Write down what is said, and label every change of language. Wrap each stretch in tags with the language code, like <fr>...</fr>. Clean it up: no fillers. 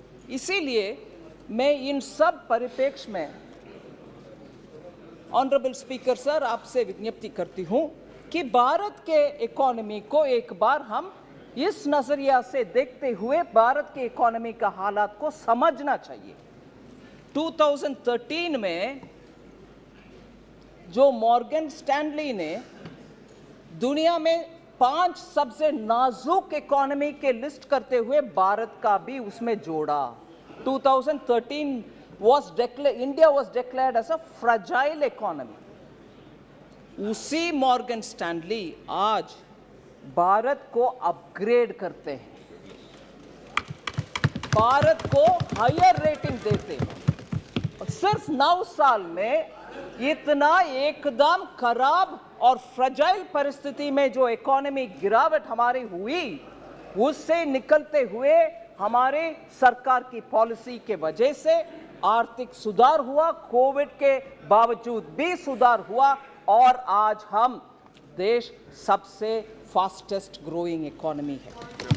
<hi>इसीलिए मैं इन सब परिप्रेक्ष्य में ऑनरेबल स्पीकर सर आपसे विज्ञप्ति करती हूं कि भारत के इकोनॉमी को एक बार हम इस नजरिया से देखते हुए भारत के इकोनॉमी का हालात को समझना चाहिए. 2013 में जो मॉर्गन स्टैनली ने दुनिया में 5 सबसे नाजुक इकोनॉमी के लिस्ट करते हुए भारत का भी उसमें जोड़ा.</hi> <en>2013 India was declared as a fragile economy.</en> <hi>उसी मॉर्गन स्टैनली आज भारत को अपग्रेड करते हैं, भारत को हायर रेटिंग देते हैं। सिर्फ 9 साल में इतना एकदम खराब और फ्रजाइल परिस्थिति में जो इकोनॉमी गिरावट हमारी हुई, उससे निकलते हुए हमारे सरकार की पॉलिसी के वजह से आर्थिक सुधार हुआ, कोविड के बावजूद भी सुधार हुआ और आज हम देश सबसे फास्टेस्ट ग्रोइंग इकोनॉमी है।</hi>